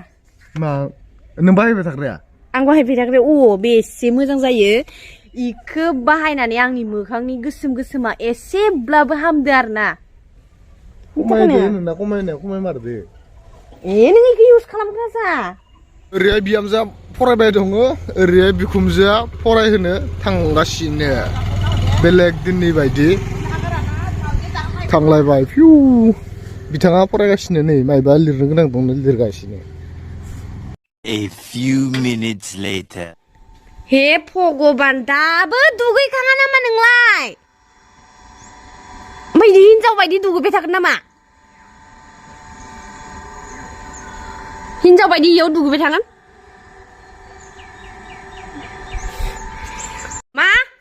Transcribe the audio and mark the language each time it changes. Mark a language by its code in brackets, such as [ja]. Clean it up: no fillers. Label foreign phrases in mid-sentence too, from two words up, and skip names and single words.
[brx] मा नों बाहायबाय थाग्राया Ang बाहायबाय थाग्रा बेसे मोजां जायो. इखो बाहायनानै आंनि मोखांनि गोसोमा एसेब्लाबो हामदो आरोना. खमायदो नोंना खमायमारदो नों इखो इउज खालामग्रा जा. ओरैहाय बिहामजोआ फरायबाय दङ ओरैहाय बिखुमजोआ फरायहोनो थांगासिनो बेलेग दिननि बायदि थांलायबाय फिउ बिथाङा फरायगासिनो नै मायबा लिरनो गोनां दंनो लिरगासिनो [en] A few minutes later. [brx] हे भगबान दाबो दुगैखाङा नामा नोंलाय? ओमफ्राय हिनजाव बायदि दुगैबाय थागोन नामा? हिनजाव बायदि इयाव दुगैबाय थागोन? मा?